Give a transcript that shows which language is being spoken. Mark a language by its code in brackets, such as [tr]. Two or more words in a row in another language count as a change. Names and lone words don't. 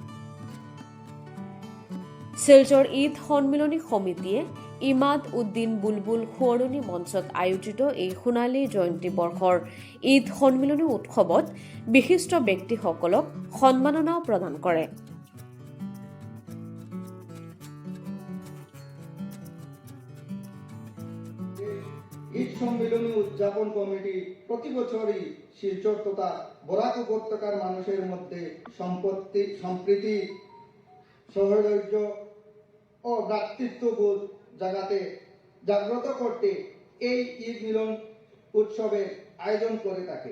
[as] শিলচৰ ঈদ সন্মিলনী সমিতিয়ে ইমাদ উদ্দিন বুলবুল সোঁৱৰণী মঞ্চত আয়োজিত এই সোণালী জয়ন্তী বৰ্ষৰ ঈদ সন্মিলনী উৎসৱত বিশিষ্ট ব্যক্তিসকলক সন্মাননাও প্ৰদান কৰে। [bn] ঈদ সম্মিলনী উদযাপন কমিটি প্রতি বছরই শিলচর তথা বরাক উপত্যকার মানুষের মধ্যে সম্প্রীতি, সহৃদয় ও ভ্রাতৃত্ববোধ জাগ্রত করতে এই ঈদ মিলন উৎসবের আয়োজন করে থাকে।